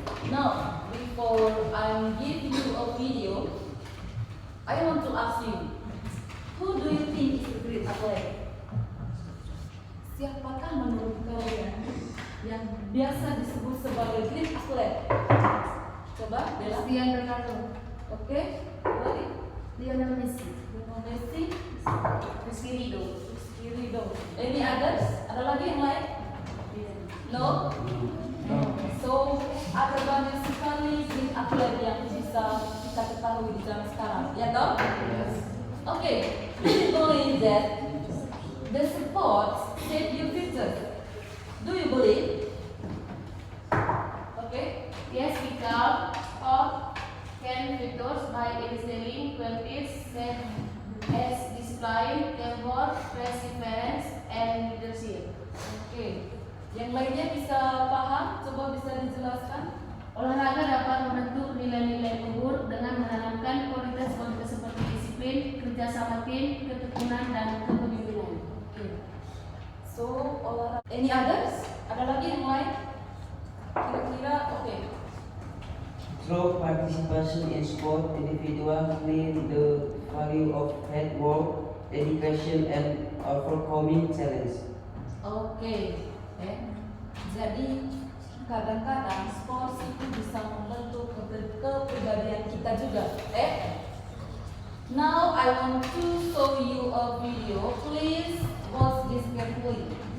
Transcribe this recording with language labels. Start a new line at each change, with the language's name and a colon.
English: Now, before I give you a video, I want to ask you, who do you think is a great athlete?
Indonesian: Siapakah menurut kalian yang biasa disebut sebagai great athlete? Coba, Bella. Cristiano Ronaldo. Oke, lagi. Lionel Messi. Lionel Messi, Rizky Ridho. Rizky Ridho.
English: Any others?
Indonesian: Ada lagi yang lain?
English: No?
Indonesian: So, ada banyak sekali great athlete yang bisa kita ketahui di zaman sekarang, ya toh?
English: Yes. Okay, do you believe that the sports shape your future? Do you believe? Okay. Yes, because sport can victors by instilling qualities such as discipline, teamwork, perseverance, and leadership.
Indonesian: Oke. Yang lainnya bisa paham? Coba bisa dijelaskan? Olahraga dapat membentuk nilai-nilai luhur dengan menanamkan kualitas-kualitas seperti disiplin, kerjasama tim, ketekunan, dan kepemimpinan. Oke. So, olahraga.
English: Any others?
Indonesian: Ada lagi yang lain? Kira-kira oke.
English: Through participation in sport, individuals learn the value of hard work, dedication, and overcoming challenge.
Indonesian: Oke. Jadi kadang-kadang sport itu bisa membentuk kepribadian kita juga.
English: Now I want to show you a video. Please watch this carefully.